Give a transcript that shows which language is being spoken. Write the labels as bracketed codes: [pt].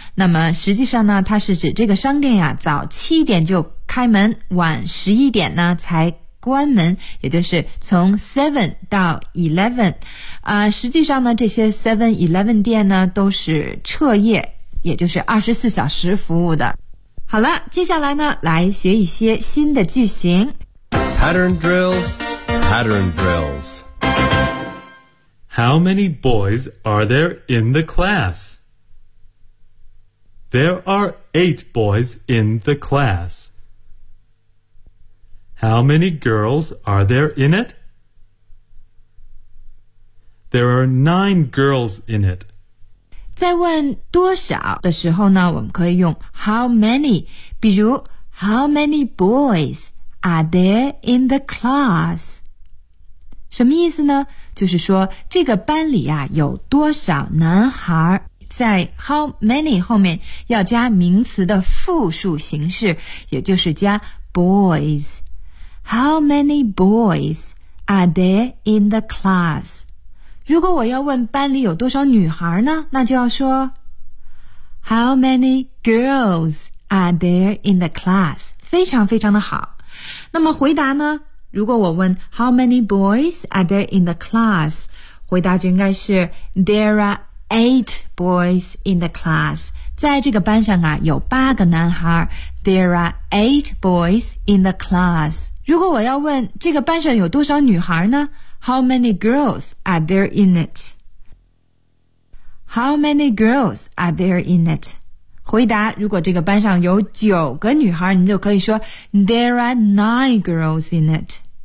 [zh] 那么实际上呢，它是指这个商店呀，早七点就开门，晚十一点呢才关门，也就是从 7 到 11、实际上呢这些 7-Eleven 店呢都是彻夜也就是24小时服务的。好了，接下来呢来学一些新的句型。 [en] Pattern drills, pattern drills. How many boys are there in the class? There are 8 boys in the class. How many girls are there in it? There are 9 girls in it. [zh] 在问多少的时候呢，我们可以用 [en] how many, 比如 how many boys are there in the class? [zh] 什么意思呢？就是说这个班里啊，有多少男孩。在 how many 后面要加名词的复数形式，也就是加 boys. [en] How many boys are there in the class? [zh] 如果我要问班里有多少女孩呢？那就要说 [en] How many girls are there in the class? [zh] 非常非常的好。那么回答呢？如果我问 [en] How many boys are there in the class? [zh] 回答就应该是 [en] There are 8 boys in the class. [zh] 在这个班上啊，有八个男孩。 [en] There are 8 boys in the class. [zh] 如果我要问这个班上有多少女孩呢 [en] ?How many girls are there in it? How many girls are there in it? [zh] 回答如果这个班上有九个女孩你就可以说 [en] There are 9 girls in it.